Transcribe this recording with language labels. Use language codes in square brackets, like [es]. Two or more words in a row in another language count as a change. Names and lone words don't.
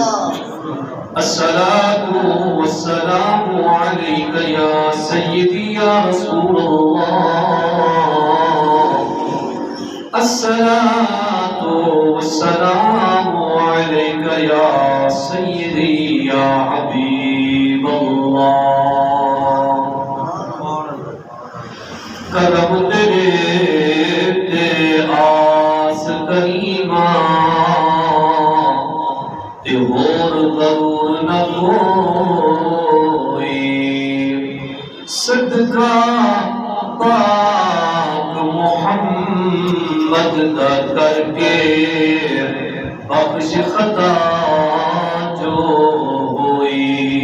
[ar] الصلاة والسلام عليك يا سيدي يا رسول الله. الصلاة والسلام عليك يا سيدي يا حبيب الله. [pa] کرم تیرے تے آس کریمہ تے ہور ضرور نہ کوئی. صدقہ پاک محمد دا کر کے بخش خطا جو ہوئی.